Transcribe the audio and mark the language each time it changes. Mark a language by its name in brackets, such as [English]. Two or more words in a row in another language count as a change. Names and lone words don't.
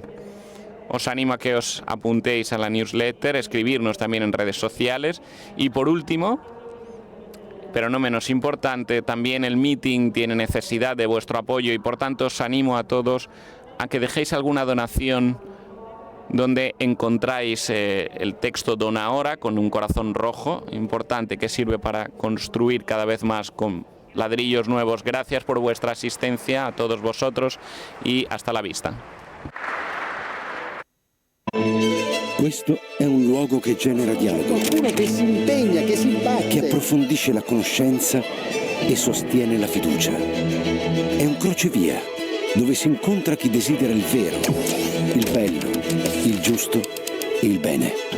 [Spanish] Os animo a que os apuntéis a la newsletter, escribirnos también en redes sociales y por último, pero no menos importante, también el meeting tiene necesidad de vuestro apoyo y por tanto os animo a todos a que dejéis alguna donación donde encontráis el texto Dona Ahora con un corazón rojo, importante, que sirve para construir cada vez más con ladrillos nuevos. Gracias por vuestra asistencia a todos vosotros y hasta la vista. [Italian] Questo è un luogo che genera dialogo, Qualcuno che si impegna, che si batte. che approfondisce la conoscenza e sostiene la fiducia. È un crocevia dove si incontra chi desidera il vero, il bello, il giusto e il bene.